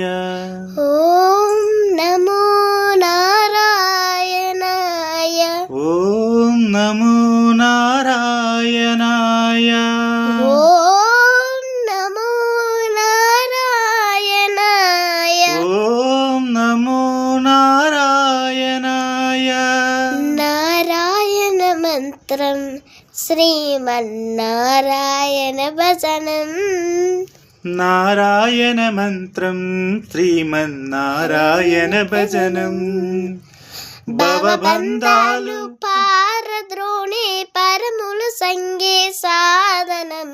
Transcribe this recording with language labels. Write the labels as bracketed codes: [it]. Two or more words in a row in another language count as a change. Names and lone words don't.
[sa] ఓం నమో నారాయణాయ. ఓం నమో నారాయణాయ. ఓం నమో నారాయణాయ. ఓం నమో నారాయణాయ. [te] నారాయణ మంత్రం శ్రీమన్నారాయణ భజనం. నారాయణ మంత్రం శ్రీమన్నారాయణ భజనం. భవబంధాలు పారద్రోణే పరములు సంగే సాధనం.